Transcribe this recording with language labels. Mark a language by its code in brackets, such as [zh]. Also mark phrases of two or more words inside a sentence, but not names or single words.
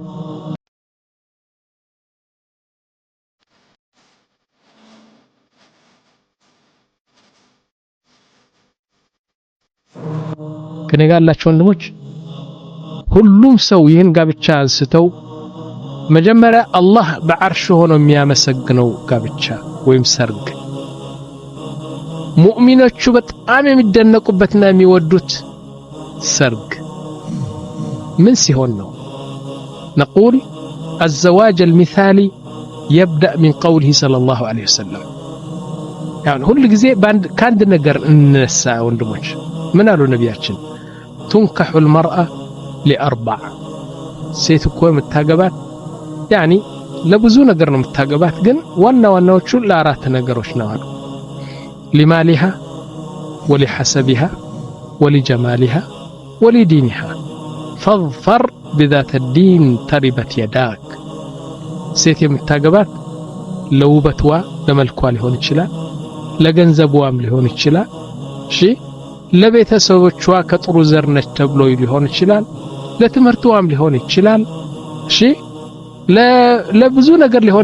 [am] ከነጋላችሁ ወንድሞች ሁሉም ሰው ይህን ጋብቻ አንስተው መጀመሪያ አላህ በአርሽ ሆኖ የሚያመሰግነው ጋብቻ ወይም ሰርግ ሙእሚኖቹ በጣም የሚደነቁበትና የሚወዱት ሰርግ ምን ሲሆን ነው? [ar] نقول الزواج المثالي يبدأ من قوله صلى الله عليه وسلم يعني [am] ሁሉ ጊዜ ካንድ ነገር እንነሳ ወንድሞች ምን አሉ ነቢያችን [ar] تنكح المرأة لأربع [am] ሴት እኮ የምታገባት يعني ለብዙ ነገር ነው የምታገባት ግን ዋናዎቹ ለአራት ነገሮች ነው አሉ [ar] لمالها ولحسبها ولجمالها ولدينها فاظفر بذات الدين تربت [am] يداك ሴት የምታገባት ለውበቷ ለመልኳ ሊሆን ይችላል ለገንዘቧም ሊሆን ይችላል እሺ ለቤተሰቦቿ ከጥሩ ዘር ነች ተብሎ ሊሆን ይችላል ለትምህርቷም ሊሆን ይችላል እሺ ለብዙ ነገር ሊሆን